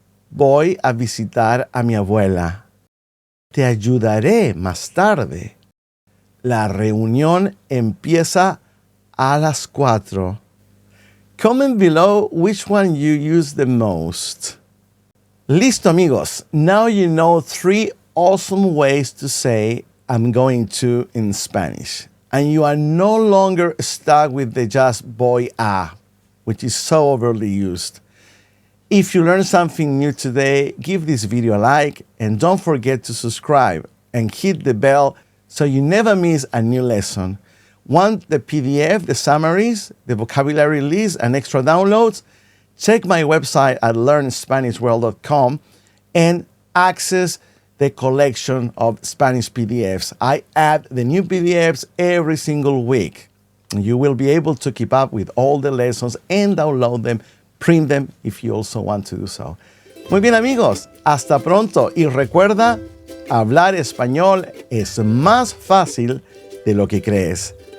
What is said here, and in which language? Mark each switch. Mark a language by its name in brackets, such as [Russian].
[Spanish] Voy a visitar a mi abuela. Te ayudaré más tarde. La reunión empieza a las 4. [English] Comment below which one you use the most. [Spanish] Listo, amigos. [English] Now you know 3 awesome ways to say I'm going to in Spanish. And you are no longer stuck with the just voy a, which is so overly used. If you learned something new today, give this video a like and don't forget to subscribe and hit the bell so you never miss a new lesson. Want the PDF, the summaries, the vocabulary list, and extra downloads? Check my website at learnspanishworld.com and access the collection of Spanish PDFs. I add the new PDFs every single week. You will be able to keep up with all the lessons and download them, print them if you also want to do so. [Spanish] Muy bien, amigos, hasta pronto y recuerda, hablar español es más fácil de lo que crees.